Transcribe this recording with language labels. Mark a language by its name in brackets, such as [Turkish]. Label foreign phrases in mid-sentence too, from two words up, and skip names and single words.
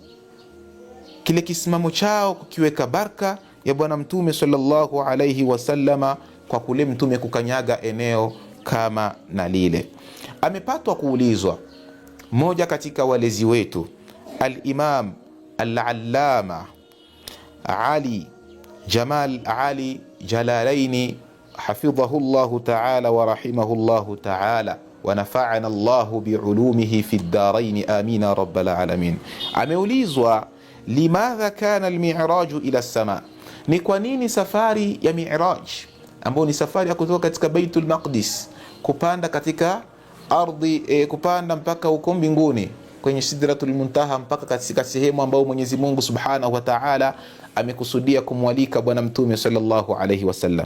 [Swahili] kile kisimamo chao kukiweka baraka ya bwana mtume [Arabic] صلى الله عليه وسلم, [Swahili] kwa kule mtume kukanyaga eneo kama na lile. Amepatwa kuulizwa mmoja katika walezi wetu, [Arabic] الإمام العلامة Ali Jamal Ali Jalalaini حفظه الله تعالى ورحمه الله تعالى ونفعنا الله بعلومه في الدارين آمين رب العالمين. [Swahili] Ameulizwa, [Arabic] لماذا كان المعراج إلى السماء, [Swahili] ni kwa nini safari ya Mi'raj ambayo ni safari ya kutoka katika Baitul Maqdis kupanda katika ardhi, kupanda mpaka huko mbinguni kwenye Sidratul Muntaha, mpaka katika sehemu ambayo Mwenyezi Mungu [Arabic] سبحانه وتعالى [Swahili] amekusudia kumwalika bwana mtume [Arabic] صلى الله عليه وسلم.